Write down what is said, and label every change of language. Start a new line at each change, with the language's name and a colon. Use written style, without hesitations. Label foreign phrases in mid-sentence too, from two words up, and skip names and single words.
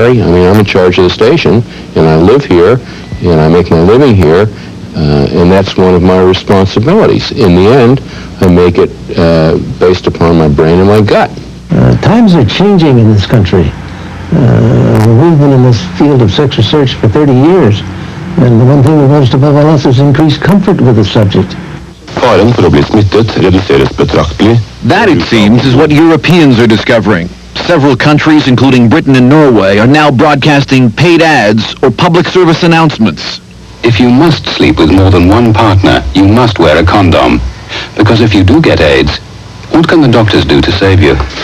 English: I mean, I'm in charge of the station, and I live here, and I make my living here, and that's one of my responsibilities. In the end, I make it based upon my brain and my gut. Times are changing in this country. We've been in this field of sex research for 30 years, and the one thing we've noticed above all else is increased comfort with the subject.
Norwegian: Faren for å bli smittet reduseres betraktelig.
English: That, it seems, is what Europeans are discovering. Several countries, including Britain and Norway, are now broadcasting paid ads or public service announcements. If you must sleep with more than one partner, you must wear a condom. Because if you do get AIDS, what can the doctors do to save you?